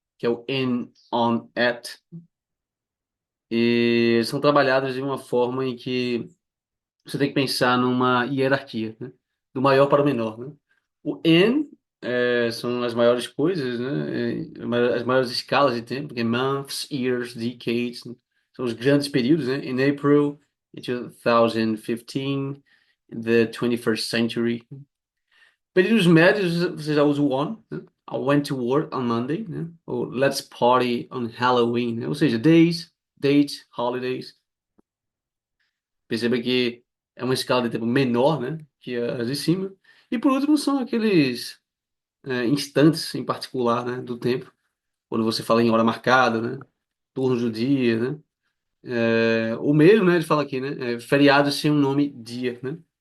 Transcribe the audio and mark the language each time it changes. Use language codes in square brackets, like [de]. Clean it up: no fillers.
[pt] Que é o in, on, at. E são trabalhadas de uma forma em que você tem que pensar numa hierarquia, né? Do maior para o menor, né? O in são as maiores coisas, né? As maiores escalas de tempo, que é [en] months, years, decades, [pt] né? São os grandes períodos, né? [en] In April, in 2015, the 21st century. [pt] Períodos médios, você já usa o on, né? [en] I went to work on Monday, né? Ou let's party on Halloween, né? [pt] Ou seja, [en] days, dates, holidays. [pt] Perceba que é uma escala de tempo menor, né? Que as de cima. E por último, são aqueles instantes em particular, né? Do tempo. Quando você fala em hora marcada, né? Turnos do dia, né? O mesmo, né? Ele fala aqui, né? Feriado sem um nome dia, né?